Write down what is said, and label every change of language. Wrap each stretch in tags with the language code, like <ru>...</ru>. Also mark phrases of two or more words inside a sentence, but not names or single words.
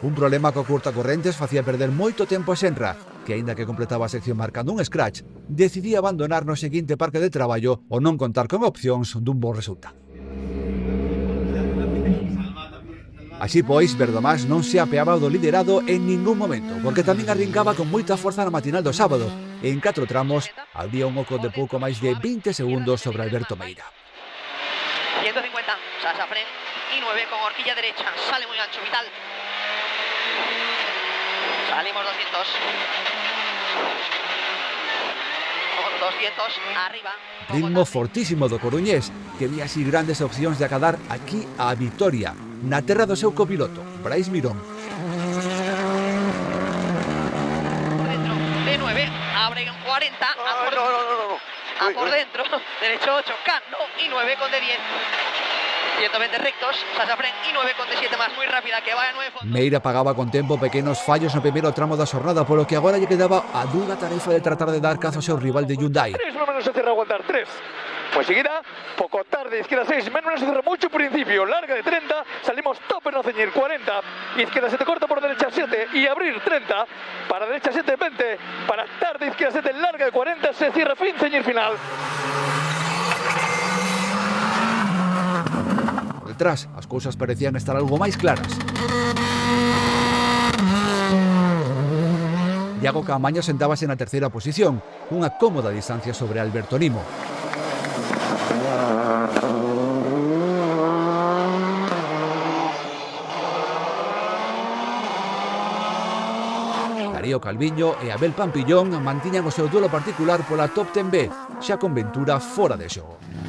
<gl>Un problema co curtacorrentes facía perder moito tempo a Senra, que aínda que completaba a sección marcando un scratch, decidía abandonar no seguinte parque de traballo ou non contar con opcións dun bon resultado. Así pois, Verdomás non se apeaba do liderado en ningún momento, porque tamén arrincaba con moita forza na matinal do sábado, e en 4 tramos había un oco de pouco máis de 20 segundos sobre Alberto Meira.</gl> <es>150, Sasa Fren y 9 con horquilla derecha, sale muy ancho, Vital. Salimos 200. 200, arriba.</es> <gl>Ritmo fortísimo do coruñés, que vía así grandes opcións de acadar aquí a vitoria, na terra do seu copiloto, Brais Mirón.</gl> <es>Dentro, de 9, abre en 40, a por dentro, derecho 8, Cano y 9 con de 10. 120 rectos, Sasa Fren y 9 con de 7 más, muy rápida, que va a 9 fondos.</es> <gl>Meira pagaba con tempo pequenos fallos no primeiro tramo da xornada, polo que agora lle quedaba a dura tarefa de tratar de dar cazo ao seu rival de Hyundai.</gl> <es>3 menos se cierra aguantar 3. Pues seguida, poco tarde, izquierda 6, menos se cierra mucho principio, larga de 30, salimos tope no ceñir 40, izquierda 7 corta por derecha 7 y abrir 30, para derecha 7 20, para tarde izquierda 7 larga de 40, se cierra fin, ceñir final.</es> <gl>Por detrás, as cousas parecían estar algo máis claras. Iago Caamaño sentábase na terceira posición, unha cómoda distancia sobre Alberto Nimo. Darío Calviño e Abel Pampillón mantiñan o seu duelo particular pola Top 10B, xa con Ventura fora de xogo.</gl>